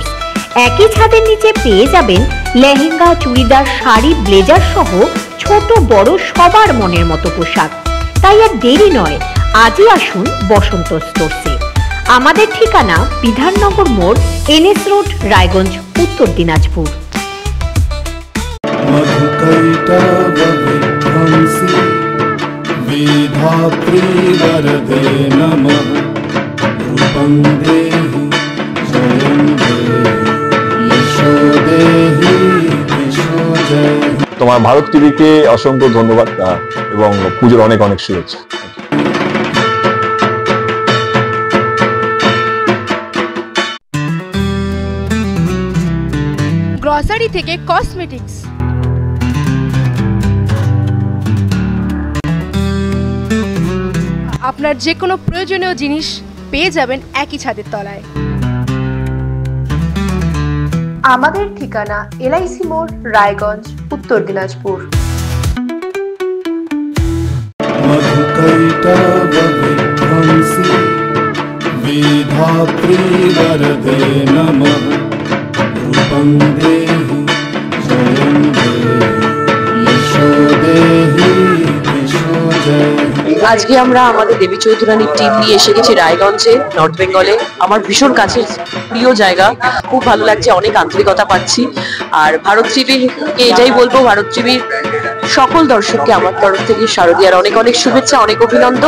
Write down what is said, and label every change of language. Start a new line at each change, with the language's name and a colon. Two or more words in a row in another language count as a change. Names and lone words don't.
Bangla: একই ছাদের নিচে পেয়ে যাবেন লেহেঙ্গা, চুড়িদার, শাড়ি, ব্লেজার সহ ছোট বড় সবার মনের মতো পোশাক। তাই আর দেরি নয়, আজই আসুন বসন্ত স্টোর্সে। আমাদের ঠিকানা বিধাননগর মোড়, NS রোড, রায়গঞ্জ, উত্তর দিনাজপুর।
Sanskrit: मधुकैटभविध्वंसी विधात्री वरदे नमः रूपं देहि जयं देहि यशो देहि यशो जयहि।
Bangla: তোমার ভারত টিভিকে অসংখ্য ধন্যবাদ এবং পুজোর অনেক অনেক শুভেচ্ছা। গ্রসারি থেকে কসমেটিক্স, আপনার যে কোনো প্রয়োজনীয় জিনিস পেয়ে যাবেন একই ছাদের তলায়। আমাদের ঠিকানা LIC মোড়, রায়গঞ্জ, উত্তর দিনাজপুর।
Sanskrit: मधुकैटभविध्वंसी विधात्री वरदे नमः रूपं देहि जयं देहि यशो देहि यशो जयहि।
Bangla: আজকে আমরা আমাদের দেবী চৌধুরানীর টিম নিয়ে এসে গেছি রায়গঞ্জে, নর্থ বেঙ্গলে। আমার ভীষণ কাছের প্রিয় জায়গা, খুব ভালো লাগছে, অনেক আন্তরিকতা পাচ্ছি। আর ভারত টিভিকে এটাই বলবো, ভারত টিভির সকল দর্শককে আমার তরফ থেকে শারদীয়ার অনেক অনেক শুভেচ্ছা, অনেক অভিনন্দন।